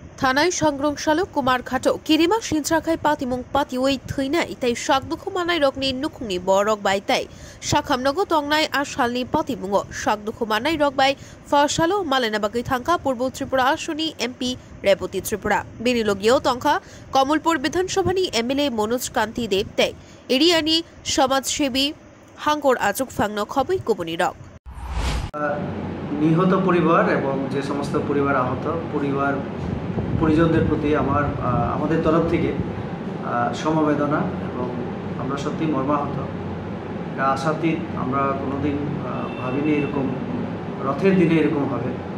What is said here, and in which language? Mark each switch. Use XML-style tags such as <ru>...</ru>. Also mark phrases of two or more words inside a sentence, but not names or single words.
<trp>थानाय सांग्रंसालो कुमारघाटो किरिमा सिनसाखाय पातिमुं पातिवै थैनाय तै सागदुखु मानाय रगनि नुखुंनि बरक बायताय साखामनगो तंनाय आसालनि पातिमुंगो सागदुखु मानाय रग बाय फासालो मालेनाबागै थांखा पूर्व त्रिपुरा आसनि एमपी रेवती त्रिपुरा बिनिलगियो तंखा कमलपुर विधानसभानि एमएलए मनोज कांति देव तै एरियानि समाजसेवी हांगर आजुक फांनो खबै गुबुनि रग</trp> <bn>নিহত পরিবার এবং যে সমস্ত পরিবার আহত পরিবার পরিজনদের প্রতি আমাদের তরফ থেকে সমবেদনা এবং আমরা সত্যি মর্মাহত। আশাতীত আমরা কোনোদিন ভাবিনি এরকম রথের দিনে এরকম হবে।</bn>